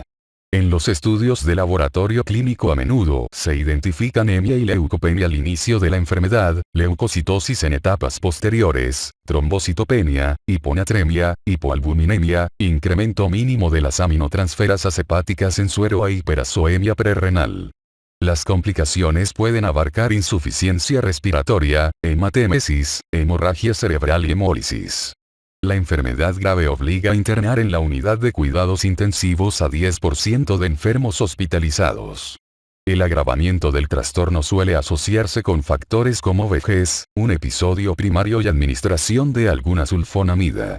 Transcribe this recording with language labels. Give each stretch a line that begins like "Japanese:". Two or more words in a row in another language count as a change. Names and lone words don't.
Spanish: En los estudios de laboratorio clínico a menudo se identifica anemia y leucopenia al inicio de la enfermedad, leucocitosis en etapas posteriores, trombocitopenia, hiponatremia, hipoalbuminemia, incremento mínimo de las aminotransferasas hepáticas en suero e hiperazoemia prerrenal. Las complicaciones pueden abarcar insuficiencia respiratoria, hematemesis, hemorragia cerebral y hemólisis. La enfermedad grave obliga a internar en la unidad de cuidados intensivos a 10% de enfermos hospitalizados. El agravamiento del trastorno suele asociarse con factores como vejez, un episodio primario y administración de alguna sulfonamida.